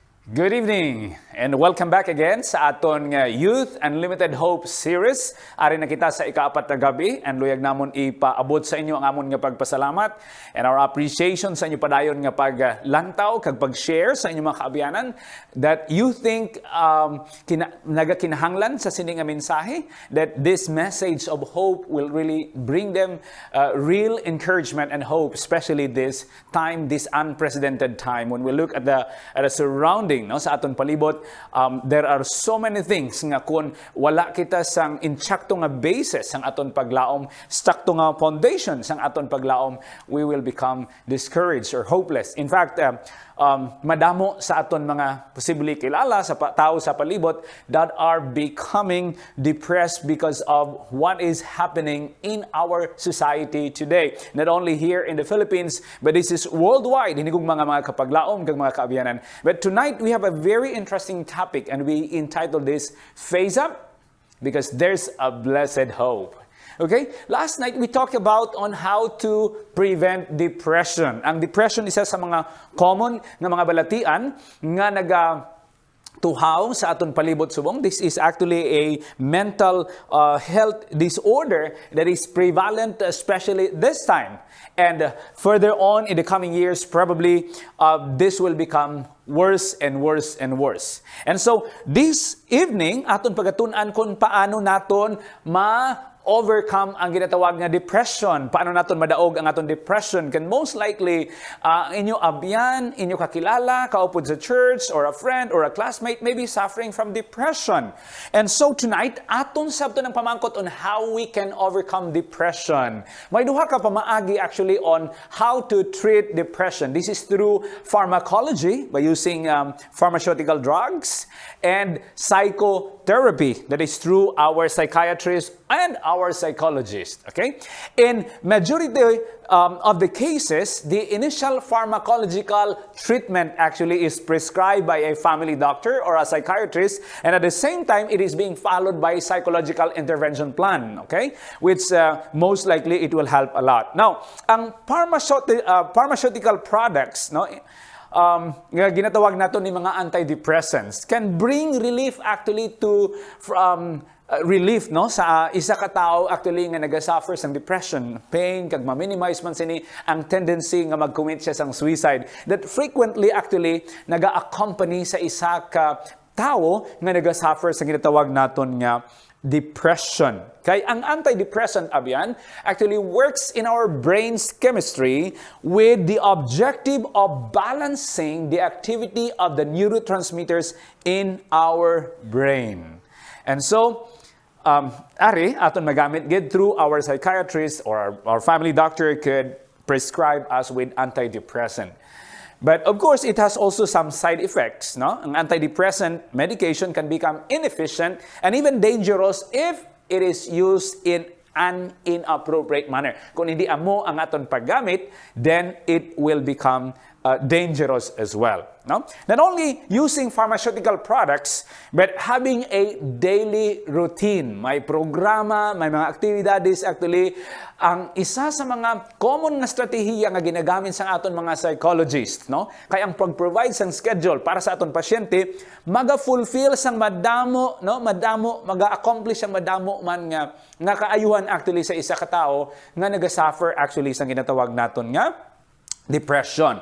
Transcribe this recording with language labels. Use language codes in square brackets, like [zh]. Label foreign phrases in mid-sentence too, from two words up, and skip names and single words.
[en] Good evening and welcome back again [hil] sa aton nga [en] Youth Unlimited Hope series. [hil] Ari na kita sa ikaapat na gabi and luyag namon ipaabot sa inyo ang amon nga pagpasalamat [en] and our appreciation [hil] sa inyo padayon nga paglantaw kag pag-share sa inyong mga kaabianan [en] that you think [hil] nagakinahanglan sa sini nga mensahe, [en] that this message of hope will really bring them real encouragement and hope, especially this time, this unprecedented time when we look at the surrounding [hil] no sa aton palibot. [en] There are so many things [hil] nga kun wala kita sang insakto nga basis sang aton paglaom, sakto nga foundation sang aton paglaom, [en] we will become discouraged or hopeless. In fact, [hil] madamo sa aton mga posibleng kilala sa tao sa palibot [en] that are becoming depressed because of what is happening in our society today. Not only here in the Philippines, but this is worldwide. [hil] Hindi kong mga kapaglaom kag mga kaabianan. [en] But tonight we have a very interesting topic and we entitled this Face Up because there's a blessed hope. Okay? Last night, we talked about on how to prevent depression. [hil] Ang depression isa sa mga common nga mga balatian nga tuhaw sa aton palibot subong. [en] This is actually a mental health disorder that is prevalent, especially this time. And further on in the coming years, probably this will become worse and worse and worse. And so, this evening, [hil] aton pagatun-an kung paano naton overcome ang ginatawag nga depression. Paano naton madaog ang aton depression? [en] Can most likely [hil] inyo abyan, inyo kakilala, kaupod sa church, [en] or a friend, or a classmate may be suffering from depression. And so tonight, [hil] aton sabto ng pamangkot [en] on how we can overcome depression. [hil] May duha ka pamaagi actually [en] on how to treat depression. This is through pharmacology, by using pharmaceutical drugs, and psychotherapy, that is through our psychiatrists and our psychologists. Okay? In majority of the cases, the initial pharmacological treatment actually is prescribed by a family doctor or a psychiatrist, and at the same time, it is being followed by a psychological intervention plan. Okay? Which most likely it will help a lot. Now, [hil] ang pharmaceutical products, no, nga ginatawag nato ni mga antidepressants [en] can bring relief actually to relief [hil] no sa isa ka tawo actually nga nagasuffer sang depression, pain kag ma-minimize man sini ang tendency nga mag-commit siya sang suicide [en] that frequently actually [hil] naga-accompany sa isa ka tawo nga nagasuffer sa ginatawag naton nga depression. Kay ang [en] antidepressant abyan actually works in our brain's chemistry with the objective of balancing the activity of the neurotransmitters in our brain. And so, [hil] ari aton magamit gid [en] through our psychiatrist or our family doctor could prescribe us with antidepressant. But of course, it has also some side effects. No? Ang antidepressant medication can become inefficient and even dangerous if it is used in an inappropriate manner. [hil] Kung hindi amo ang aton paggamit, [en] then it will become dangerous as well. No? Not only using pharmaceutical products, but having a daily routine. [hil] May programa, may mga activities actually. Ang isa sa mga common na strategiya nga ginagamit sa aton mga psychologists, no? Kaya ang pag-provide sang schedule para sa aton pasyente, maga-fulfill sang madamo, no? Maga-accomplish ang madamo man nga kaayuhan actually sa isa ka tawo nga naga-suffer actually sang ginatawag naton nga depression.